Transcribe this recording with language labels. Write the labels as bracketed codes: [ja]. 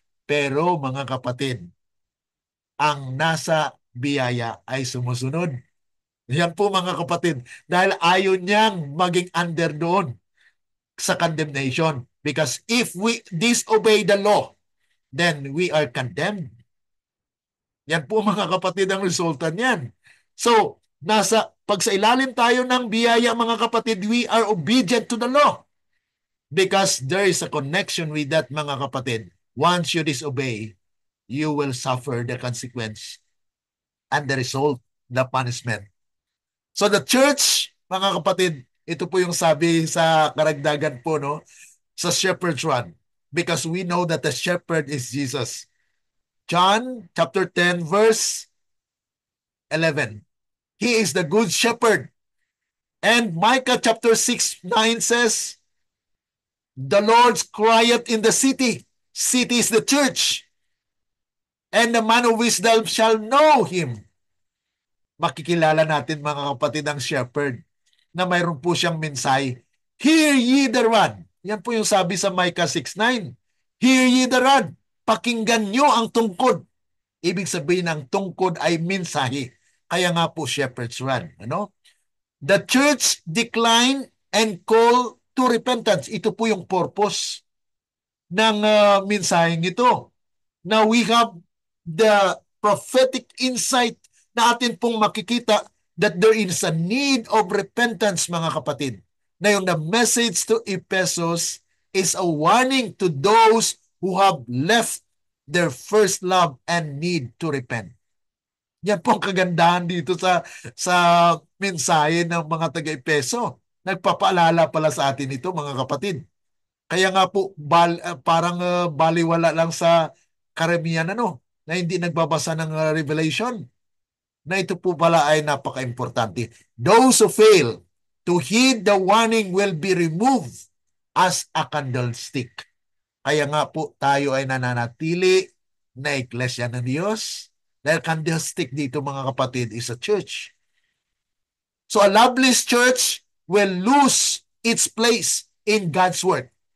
[tl] Pero mga kapatid, ang nasa biyaya ay sumusunod. Yan po mga kapatid, dahil ayaw niyang maging under doon sa condemnation. [en] Because if we disobey the law, then we are condemned. [tl] Yan po mga kapatid ang resulta niyan. So, pag sa ilalim tayo ng biyaya mga kapatid, [en] we are obedient to the law. Because there is a connection with that [tl] mga kapatid. [en] Once you disobey, you will suffer the consequence and the result, the punishment. [tl] So the church, mga kapatid, ito po yung sabi sa karagdagan po, no? Sa shepherd's run. [en] Because we know that the shepherd is Jesus. John chapter 10 verse 11. He is the good shepherd. And Micah chapter 6:9 says, the Lord's crieth in the city. City is the church. And the man of wisdom shall know him. [tl] Makikilala natin mga kapatid ang shepherd na mayroon po siyang mensahe. [en] Hear ye the rod. [tl] Yan po yung sabi sa Micah 6:9. [en] Hear ye the rod. [tl] Pakinggan nyo ang tungkod. Ibig sabihin ng tungkod ay mensahe. Kaya nga po shepherd's rod. Ano? [en] The church decline and call to repentance. [tl] Ito po yung purpose ng mensaheng ito. [en] Now we have the prophetic insight [tl] na atin pong makikita [en] that there is a need of repentance [tl] mga kapatid. [en] Na yung the message to Ephesus is a warning to those who have left their first love and need to repent. [tl] Yan po ang kagandahan dito sa mensahe ng mga taga-Epeso. Nagpapaalala pala sa atin ito mga kapatid. Kaya nga po parang baliwala lang sa karamihan na hindi nagbabasa ng Revelation. Na ito po pala ay napaka-importante. [en] Those who fail to heed the warning will be removed as a candlestick. [tl] Kaya nga po tayo ay nananatili na iglesia ng Diyos. Dahil candlestick dito mga kapatid [en] is a church. So a loveless church will lose its place in God's Word.